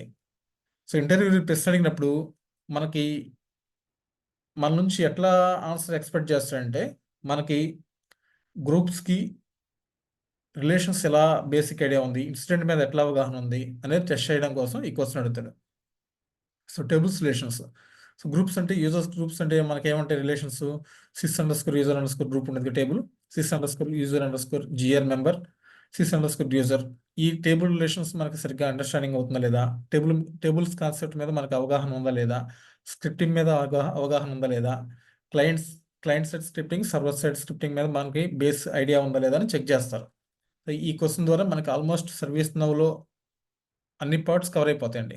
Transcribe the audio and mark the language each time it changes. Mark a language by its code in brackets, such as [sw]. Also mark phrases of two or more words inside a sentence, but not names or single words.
[en] so interview [te] ప్రశ్న అడిగినప్పుడు మనకి మన నుంచి ఎట్లా [en] answer expect [te] చేస్తాడంటే, మనకి [en] groups relations [te] ఎలా [en] basic idea [te] ఉంది, ఇన్సిడెంట్ మీద ఎట్లా అవగాహన ఉంది అనేది టెస్ట్ చేయడం కోసం ఈ క్వశ్చన్ అడుగుతాడు. [en] So tables relations. so groups [te] అంటే [en] users groups [te] అంటే మనకి ఏమంటాయి రిలేషన్స్? [en] sys_user_group ఉండేది టేబుల్, sys_user_gr member, sys_user. [te] ఈ [en] table relations [te] మనకి సరిగ్గా అండర్స్టాండింగ్ అవుతుందా లేదా, [en] tables concept [te] మీద మనకు అవగాహన ఉందా లేదా, స్క్రిప్టింగ్ మీద అవగాహన ఉందా లేదా, [en] client side scripting, server side scripting [te] మీద మనకి [en] base idea [te] ఉందా లేదా అని చెక్ చేస్తారు. ఈ క్వశ్చన్ ద్వారా మనకి ఆల్మోస్ట్ సర్వీస్ నౌలో అన్ని [en] parts cover [te] అయిపోతాయండి.